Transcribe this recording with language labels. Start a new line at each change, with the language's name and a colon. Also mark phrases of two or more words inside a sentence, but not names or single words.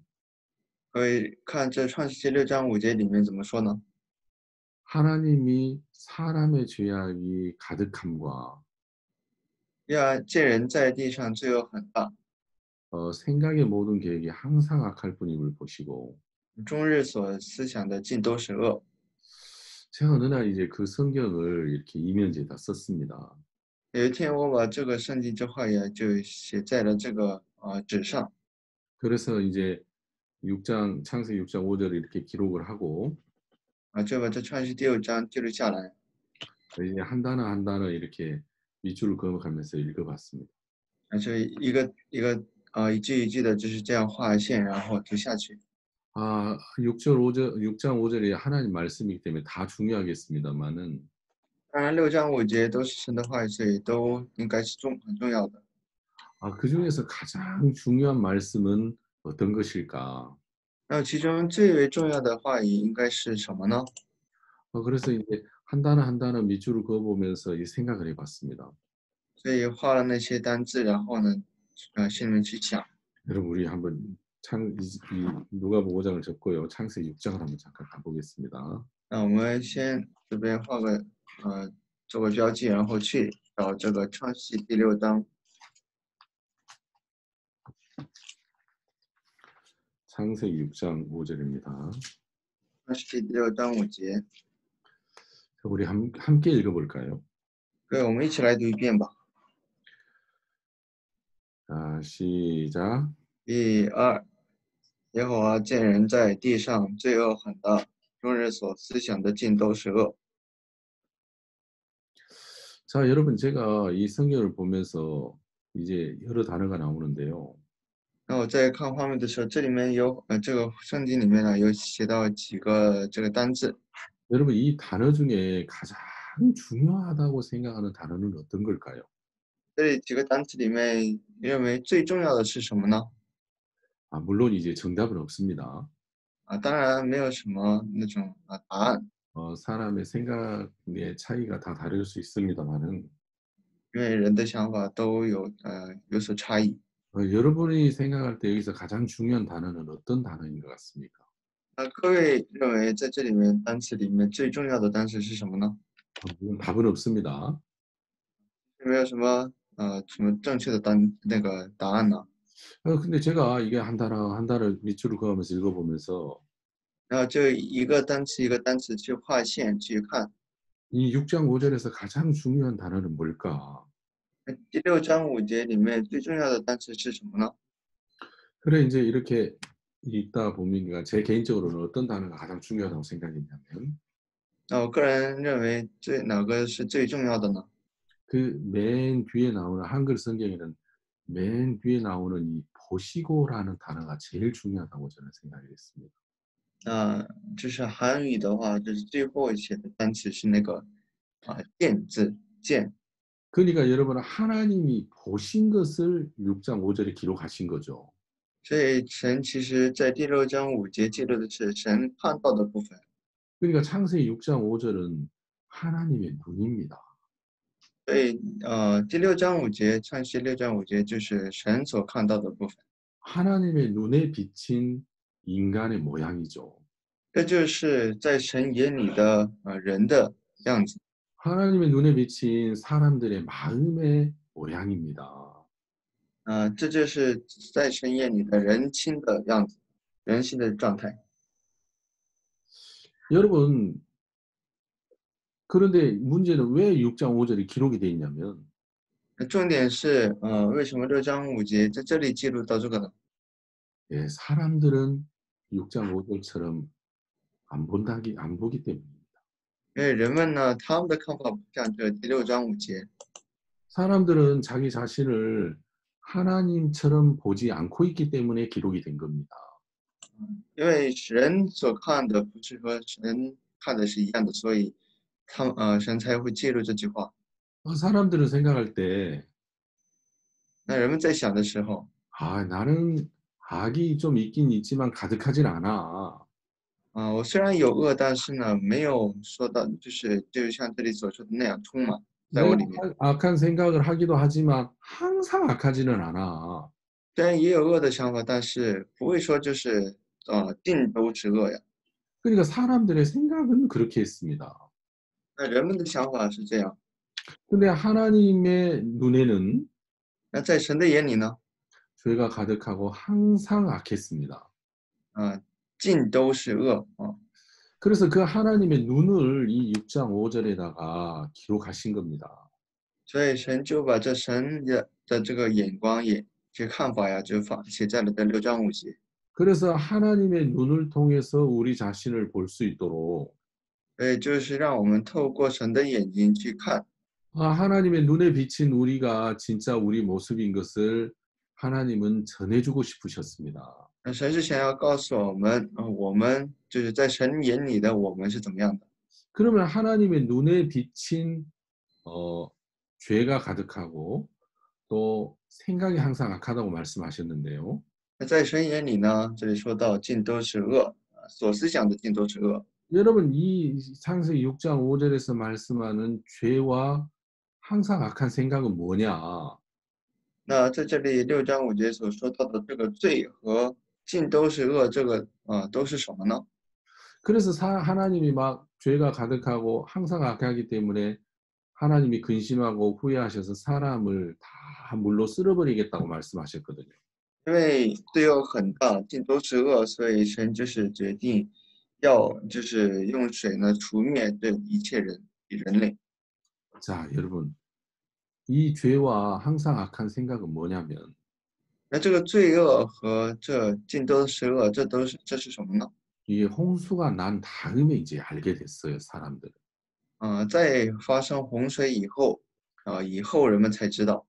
Chinese: 可以看这创世纪6章5节里面怎么说呢？
Korean: 하나님이 사람의 죄악이 가득함과
Chinese: 要见人在地上罪恶很大，
Korean: 생각의 모든 계획이 항상 악할 뿐임을 보시고
Chinese: 终日所思想的尽都是恶。
Korean: 제가 어느 날 이제 그 성경을 이렇게 이면지에다 썼습니다.
Chinese: 有一天，我把这个圣经这话也就写在了这个纸上，
Korean: 그래서 이제 6장 창세기 6장 5절을 이렇게 기록을 하고
Chinese: 就把这创世第6章记录下来，
Korean: 이제 한 단어 한 단어 이렇게 밑줄을 그어가면서 읽어봤습니다.
Chinese: 就一个一个一句一句的就是这样画线，然后读下去。
Korean: 6장 5절이 하나님 말씀이기 때문에 다 중요하겠습니다만은
Chinese: 当然6章5节都是神的话语，所以都应该是很重要的。
Korean: 그 중에서 가장 중요한 말씀은 어떤 것일까?
Chinese: 那其中最为重要的话语应该是什么呢？
Korean: 그래서 이제 한 단어 한 단어 밑줄을 그어보면서 이 생각을 해봤습니다.
Chinese: 所以画了那些单字，然后呢，心里面去想。
Korean: 여러분 우리 한번 누가복음 5장을 접고요. 창세기 6장을 한번 잠깐 가보겠습니다.
Chinese: 那我们先这边画个做个标记，然后去找这个创世纪第6章。
Korean: 창세기 6장 5절입니다.
Chinese: 创世纪第6章5节，
Korean: 우리 함께 읽어볼까요?
Chinese: 对，我们一起来读一遍吧。
Korean: 자, 시작.
Chinese: 1，耶和华见人在地上罪恶很大，终日所思想的尽都是恶。
Korean: 자, 여러분 제가 이 성경을 보면서 이제 여러 단어가 나오는데요.
Chinese: 那我在看画面的时候，这里面有这个圣经里面呢有写到几个这个单字。
Korean: 여러분 이 단어 중에 가장 중요하다고 생각하는 단어는 어떤 걸까요?
Chinese: 这里几个单词里面，你认为最重要的是什么呢？
Korean: 물론 이제 정답은 없습니다.
Chinese: 当然没有什么那种答案，
Korean: 사람의 생각의 차이가 다 다를 수 있습니다만은
Chinese: 因为人的想法都有所差异。
Korean: 여러분이 생각할 때 여기서 가장 중요한 단어는 어떤 단어인 것 같습니까?
Chinese: 各位认为在这里面单词里面最重要的单词是什么呢？
Korean: 물론 답은 없습니다.
Chinese: 有没有什么正确的答案呢？
Korean: 근데 제가 이게 한 달을 밑줄을 그어가면서 읽어보면서
Chinese: 然后就一个单词一个单词去划线去看。
Korean: 이 6장 5절에서 가장 중요한 단어는 뭘까?
Chinese: 那第6章5节里面最重要的单词是什么呢？
Korean: 그래 이제 이렇게 읽다 보니까 제 개인적으로는 어떤 단어가 가장 중요하다고 생각했냐면
Chinese: 那我个人认为哪个是最重要的呢？
Korean: 그 맨 뒤에 나오는 한글 성경에는 맨 뒤에 나오는 이 보시고라는 단어가 제일 중요하다고 저는 생각이 됐습니다.
Chinese: 就是韩语的话，就是最后写的单词是那个见字见。
Korean: 그러니까 여러분 하나님이 보신 것을 6장 5절에 기록하신 거죠.
Chinese: 所以神其实在第6章5节记录的是神看到的部分。
Korean: 그러니까 창세기 6장 5절은 하나님의 눈입니다.
Chinese: 所以第6章5节创世6章5节就是神所看到的部分。
Korean: 하나님의 눈에 비친 인간의 모양이죠.
Chinese: 这就是在神眼里的人的样子。
Korean: 하나님의 눈에 비친 사람들의 마음의 모양입니다.
Chinese: 这就是在神眼里的人心的样子，人心的状态。
Korean: 여러분 그런데 문제는 왜 6장 5절이 기록이 돼 있냐면
Chinese: 重点是为什么6章5节在这里记录到这个呢？
Korean: 예, 사람들은 6장 5절처럼 안 보기 때문입니다.
Chinese: 因为人们呢，他们的看法不像这第6章5节。
Korean: 사람들은 자기 자신을 하나님처럼 보지 않고 있기 때문에 기록이 된 겁니다.
Chinese: 因为人所看的不是和神看的是一样的，所以神才会记录这句话。
Korean: 사람들은 생각할 때
Chinese: 那人们在想的时候，
Korean: 나는 악이 좀 있긴 있지만 가득하진 않아.
Chinese: 我虽然有恶，但是呢，没有说到就像这里所说的那样充满在我
Korean: 내가
Chinese: 里面。
Korean: 악한 생각을 하기도 하지만 항상 악하지는 않아.
Chinese: 虽然也有恶的想法，但是不会说尽都是恶呀。
Korean: 그러니까 사람들의 생각은 그렇게 했습니다.
Chinese: 那人们的想法是这样，
Korean: 근데 하나님의 눈에는
Chinese: 那在神的眼里呢，
Korean: 죄가 가득하고 항상 악했습니다.
Chinese: 尽都是恶。
Korean: 그래서 그 하나님의 눈을 이 6장 5절에다가 기록하신 겁니다.
Chinese: 所以神就把神的这个眼光这看法呀，就写在了这6章5节。
Korean: 그래서 하나님의 눈을 통해서 우리 자신을 볼 수 있도록
Chinese: 所以就是让我们透过神的眼睛去看。
Korean: 하나님의 눈에 비친 우리가 진짜 우리 모습인 것을 하나님은 전해주고 싶으셨습니다.
Chinese: 神是想要告诉我们，我们就是在神眼里的我们是怎么样的。
Korean: 그러면 하나님의 눈에 비친 죄가 가득하고 또 생각이 항상 악하다고 말씀하셨는데요.
Chinese: 那在神眼里呢，这里说到尽都是恶，所思想的尽都是恶。
Korean: 여러분 이 창세기 6장 5절에서 말씀하는 죄와 항상 악한 생각은 뭐냐?
Chinese: 那在这里6章5节所说到的这个罪和尽都是恶，这个都是什么呢？
Korean: 그래서 하나님이 막 죄가 가득하고 항상 악하기 때문에 하나님이 근심하고 후회하셔서 사람을 다 물로 쓸어버리겠다고 말씀하셨거든요.
Chinese: 因为罪恶很大，尽都是恶，所以神就是决定要用水呢除灭这一切人类。
Korean: 자, 여러분 이 죄와 항상 악한 생각은 뭐냐면
Chinese: 那这个罪恶和这尽都是恶，这是什么呢？
Korean: 이게 홍수가 난 다음에 이제 알게 됐어요, 사람들은.
Chinese: 在发生洪水以后，以后人们才知道